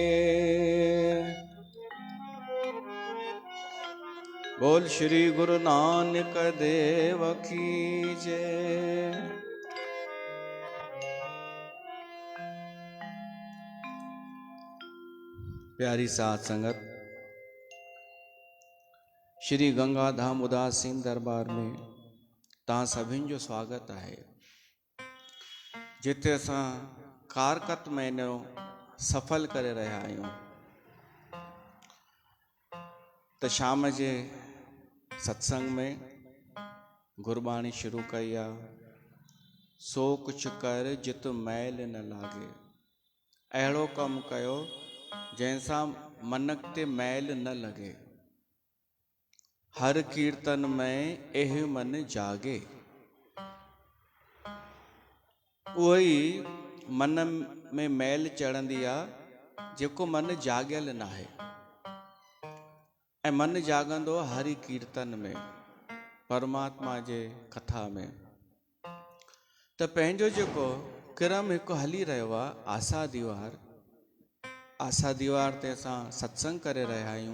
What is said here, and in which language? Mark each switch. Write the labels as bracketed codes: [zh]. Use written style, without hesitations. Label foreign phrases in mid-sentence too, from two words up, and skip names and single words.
[pa] बोल श्री गुरु नानक देव की जय। [sd] प्यारी साध संगत, श्री गंगा धाम उदासीन दरबार में तव्हां सभिनि जो स्वागत है। जिथे असां कारकत महीनो सफल करे रहिया आहियूं, त शाम जे सत्संग में गुरबाणी शुरू कई आहे, [pa] सो कुछ कर जित मैल न लागे। [sd] अहिड़ो कमु कयो जंहिंसां मन ते मैल न लगे, [pa] हर कीर्तन में एह मन जागे। [sd] उही मन में मैल चढ़ंदी आहे जेको मन जाॻियल न आहे ऐं मन जाॻंदो हरि कीर्तन में, परमात्मा जे कथा में। त पंहिंजो जेको क्रम हिकु हली रहियो आहे, आसा दीवार ते असां सत्संग करे रहिया आहियूं।